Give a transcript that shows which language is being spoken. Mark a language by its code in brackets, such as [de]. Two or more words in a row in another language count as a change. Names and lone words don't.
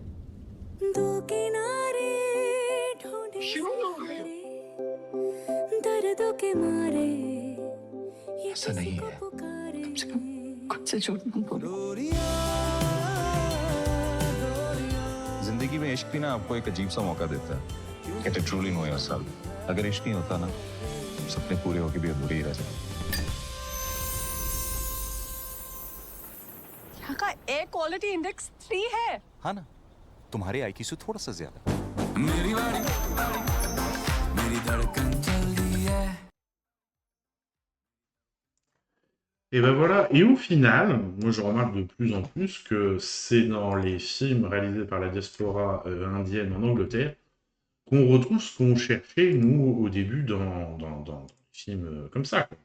[hi] दो किनारे ढूंढे दर्दों के मारे ऐसा नहीं है कम से कम खुद से झूठ मत बोलो जिंदगी में इश्क भी ना आपको एक अजीब सा मौका देता है [en] Get to truly know yourself. [hi] अगर इश्क नहीं होता ना सपने पूरे होके भी अधूरे ही रह जाते यहाँ का [en] air quality index [hi] 3 है हाँ ना तुम्हारे IQ से थोड़ा सा ज्यादा मेरी बारी मेरी धड़कन चल रही है [fr] Et ben voilà, et au final, moi je remarque de plus en plus que c'est dans les films réalisés par la diaspora indienne en Angleterre qu'on retrouve ce qu'on cherchait, nous, au début, dans les films comme ça, quoi.